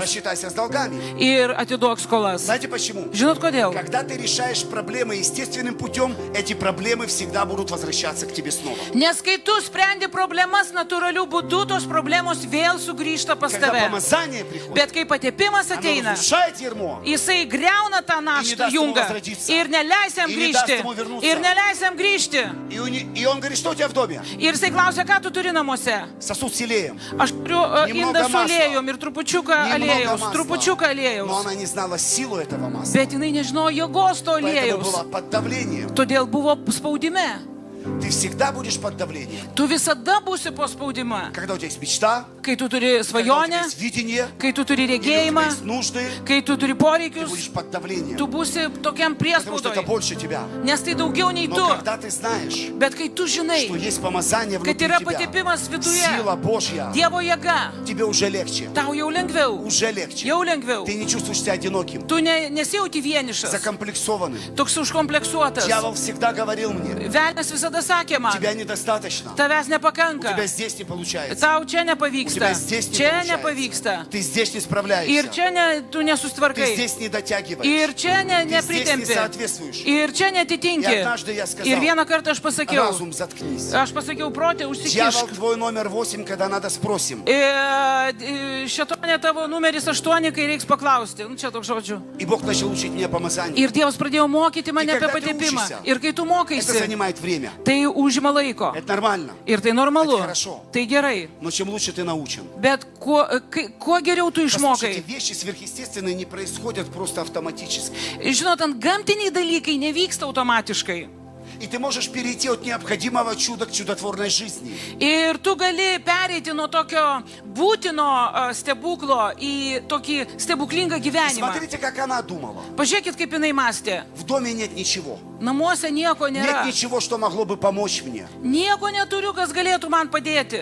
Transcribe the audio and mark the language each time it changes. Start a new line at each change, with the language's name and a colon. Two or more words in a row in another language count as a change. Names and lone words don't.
Russian: рассчитайся с долгами.
Lithuanian: ir atiduok skolas.
Russian: Знаете почему?
Lithuanian: Žinot kodėl?
Russian: Когда ты решаешь проблемы естественным путем, эти проблемы всегда будут возвращаться к тебе снова.
Lithuanian: Nes kai tu sprendi problemas natūraliu būdu, tos problemos vėl sugrįžta pas
Russian: Когда
Lithuanian: tave.
Russian: помазание приходит,
Lithuanian: Bet kai patepimas
Russian: оно
Lithuanian: ateina,
Russian: разрушает ярмо.
Lithuanian: jisai greuna tą naštą
Russian: даст ему
Lithuanian: jungą
Russian: возродиться.
Lithuanian: ir neleis jam
Russian: И не даст
Lithuanian: grįžti.
Russian: ему вернуться.
Lithuanian: Ir neleis jam grįžti.
Russian: И он говорит, что у тебя в доме?
Lithuanian: Ir jisai klausia, ką tu turi namuose.
Russian: Сосуд с елеем.
Lithuanian: Aš turiu
Russian: Немного
Lithuanian: indą su
Russian: масла.
Lithuanian: aliejum ir trupučiuką
Russian: Немного
Lithuanian: aliejaus.
Russian: масла.
Lithuanian: Trupučiuką
Russian: Но
Lithuanian: aliejaus.
Russian: она не знала силу этого масла.
Lithuanian: Bet jinai nežinojo jėgos to
Russian: Поэтому
Lithuanian: aliejaus.
Russian: была под давлением.
Lithuanian: Todėl buvo spaudime.
Russian: Ты всегда будешь под давлением.
Lithuanian: Tu visada būsi po spaudime.
Russian: Когда у тебя есть мечта,
Lithuanian: Kai tu turi
Russian: когда у тебя
Lithuanian: svajonę,
Russian: есть видение,
Lithuanian: kai tu turi
Russian: или у тебя
Lithuanian: regėjimą,
Russian: есть нужды,
Lithuanian: kai tu turi
Russian: ты
Lithuanian: poreikius,
Russian: будешь под давлением.
Lithuanian: tu būsi tokiam
Russian: Потому что это
Lithuanian: priespaudoj.
Russian: больше тебя.
Lithuanian: Nes tai daugiau nei tu.
Russian: Но когда ты знаешь,
Lithuanian: Bet kai tu
Russian: что
Lithuanian: žinai,
Russian: есть помазание
Lithuanian: kad
Russian: внутри
Lithuanian: yra
Russian: тебя,
Lithuanian: patepimas viduje,
Russian: сила Божья,
Lithuanian: Dievo jėga,
Russian: тебе уже легче.
Lithuanian: tau jau lengviau.
Russian: Уже легче.
Lithuanian: Jau lengviau.
Russian: Ты не чувствуешь себя одиноким,
Lithuanian: Tu nesijauti vienišas,
Russian: закомплексованным.
Lithuanian: toks užkompleksuotas.
Russian: Дьявол всегда говорил мне,
Lithuanian: Velnias visada sakė man,
Russian: тебя недостаточно.
Lithuanian: tavęs
Russian: У тебя
Lithuanian: nepakanka.
Russian: здесь не получается.
Lithuanian: Tau čia
Russian: У тебя
Lithuanian: nepavyksta.
Russian: здесь не
Lithuanian: Čia
Russian: получается.
Lithuanian: nepavyksta.
Russian: Ты здесь не
Lithuanian: Ir
Russian: справляешься.
Lithuanian: čia tu
Russian: Ты
Lithuanian: nesusitvarkai.
Russian: здесь не дотягиваешь.
Lithuanian: Ir čia
Russian: Ты здесь не
Lithuanian: nepritempi.
Russian: соответствуешь.
Lithuanian: Ir čia
Russian: И
Lithuanian: netitinki.
Russian: однажды я сказал,
Lithuanian: Ir vieną kartą aš pasakiau,
Russian: разум заткнись.
Lithuanian: aš pasakiau, protė,
Russian: Дьявол
Lithuanian: užsikišk.
Russian: твой номер 8, когда надо спросим.
Lithuanian: Šetonė tavo numeris 8, kai reiks paklausti. Nu, čia toks žodžiu.
Russian: И Бог начал учить меня помазанию.
Lithuanian: Ir Dievas pradėjo mokyti mane Ir apie kada tu patepimą. učysi? Ir kai tu
Russian: Это
Lithuanian: mokaisi,
Russian: занимает время.
Lithuanian: tai užima laiko.
Russian: Это нормально.
Lithuanian: Ir tai normalu.
Russian: Это хорошо.
Lithuanian: Tai gerai.
Russian: Но чем лучше ты научен.
Lithuanian: Bet kuo geriau tu
Russian: Послушайте,
Lithuanian: išmokai.
Russian: вещи сверхъестественные не происходят просто автоматически.
Lithuanian: Žinot, ant gamtiniai dalykai nevyksta automatiškai.
Russian: И ты можешь перейти от необходимого чуда к чудотворной жизни.
Lithuanian: Ir tu gali pereiti nuo tokio būtino stebuklo į tokį stebuklingą gyvenimą.
Russian: Смотрите, как она думала.
Lithuanian: Pažiūrėkit, kaip jinai mąstė.
Russian: В доме нет ничего.
Lithuanian: Namuose nieko
Russian: Нет
Lithuanian: nėra.
Russian: ничего, что могло бы помочь мне.
Lithuanian: Nieko neturiu, kas galėtų man padėti.